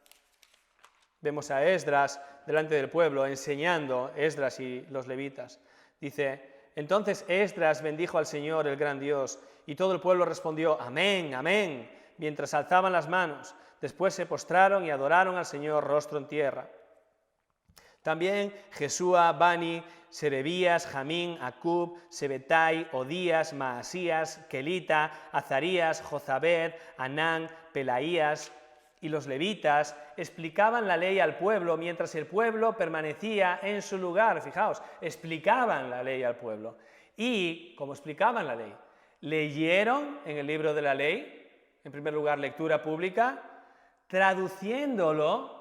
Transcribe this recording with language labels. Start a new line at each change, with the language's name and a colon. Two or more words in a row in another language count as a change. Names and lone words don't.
Spanish: Vemos a Esdras delante del pueblo enseñando, Esdras y los levitas. Dice: entonces Esdras bendijo al Señor, el gran Dios, y todo el pueblo respondió: amén, amén, mientras alzaban las manos. Después se postraron y adoraron al Señor rostro en tierra. También Jesúa, Bani, Serebías, Jamín, Acub, Sebetai, Odías, Maasías, Kelita, Azarías, Jozabed, Anán, Pelaías y los levitas explicaban la ley al pueblo mientras el pueblo permanecía en su lugar. Fijaos, explicaban la ley al pueblo. Y, como explicaban la ley, leyeron en el libro de la ley, en primer lugar lectura pública, traduciéndolo.